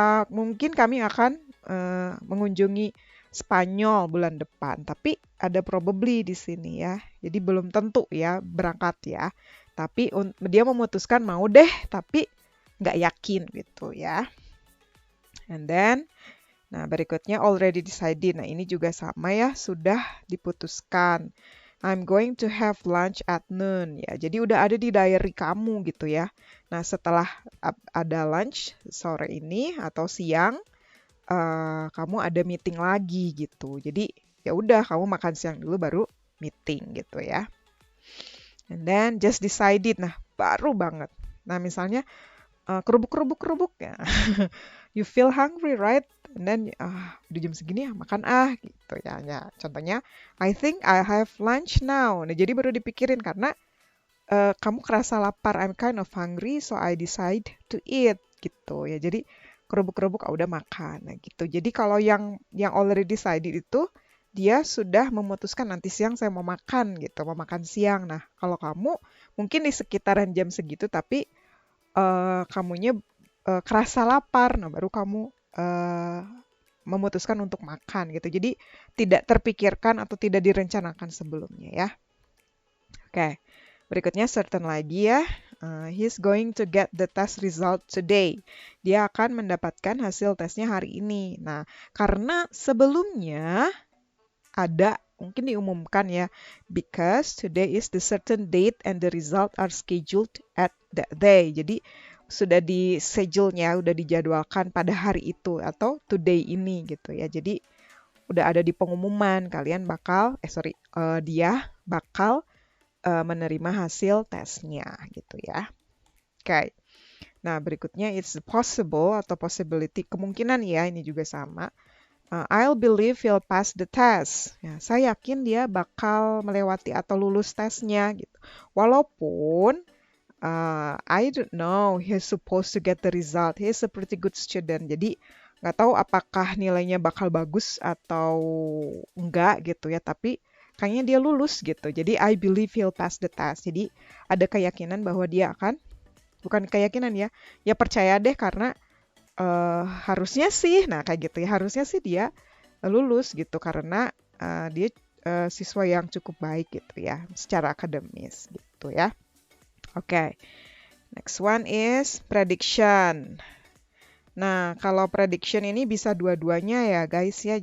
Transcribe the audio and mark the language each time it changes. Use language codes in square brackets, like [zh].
[id] Mungkin kami akan mengunjungi Spanyol bulan depan, tapi ada [en] probably [id] di sini ya, jadi belum tentu ya berangkat ya, tapi dia memutuskan mau deh, tapi nggak yakin gitu ya. [en] And then [id] nah, berikutnya [en] already decided. [id] Nah, ini juga sama ya, sudah diputuskan. [en] I'm going to have lunch at noon. [id] Ya, jadi udah ada di diary kamu gitu ya. Nah, setelah ada lunch sore ini atau siang, kamu ada meeting lagi gitu. Jadi ya udah kamu makan siang dulu baru meeting gitu ya. [en] And then just decided. [id] Nah, baru banget. Nah, misalnya kerubuk ya. [en] You feel hungry, right? And then, [id] udah jam segini ya, makan gitu ya. [en] Contohnya, I think I have lunch now. [id] Nah, jadi baru dipikirin karena kamu kerasa lapar. [en] I'm kind of hungry, so I decide to eat [id] gitu ya. Jadi kerubuk-kerubuk udah makan. Nah, gitu. Jadi kalau yang [en] already decided [id] itu dia sudah memutuskan nanti siang saya mau makan gitu, mau makan siang. Nah, kalau kamu mungkin di sekitaran jam segitu, tapi kamunya kerasa lapar, nah baru kamu memutuskan untuk makan gitu. Jadi tidak terpikirkan atau tidak direncanakan sebelumnya ya. Oke, berikutnya certain lagi ya. [en] He's going to get the test result today. [id] Dia akan mendapatkan hasil tesnya hari ini. Nah, karena sebelumnya ada, mungkin diumumkan ya. [en] Because today is the certain date and the result are scheduled at that day. [id] Jadi sudah di schedule-nya, udah dijadwalkan pada hari itu atau today ini gitu ya. Jadi udah ada di pengumuman kalian bakal, dia bakal menerima hasil tesnya gitu ya. Oke. Nah, berikutnya [en] it's possible [id] atau possibility, kemungkinan ya, ini juga sama. [en] I'll believe he'll pass the test. [id] Ya, saya yakin dia bakal melewati atau lulus tesnya gitu. Walaupun [en] I don't know, he's supposed to get the result. He's a pretty good student. [id] Jadi nggak tahu apakah nilainya bakal bagus atau enggak gitu ya. Tapi kayaknya dia lulus gitu. Jadi [en] I believe he'll pass the test. [id] Jadi ada keyakinan bahwa dia akan, bukan keyakinan ya, ya percaya deh karena harusnya sih, nah kayak gitu ya, harusnya sih dia lulus gitu karena dia siswa yang cukup baik gitu ya, secara akademis gitu ya. [en] Oke, next one is prediction. [id] Nah, kalau prediction ini bisa dua-duanya ya guys ya.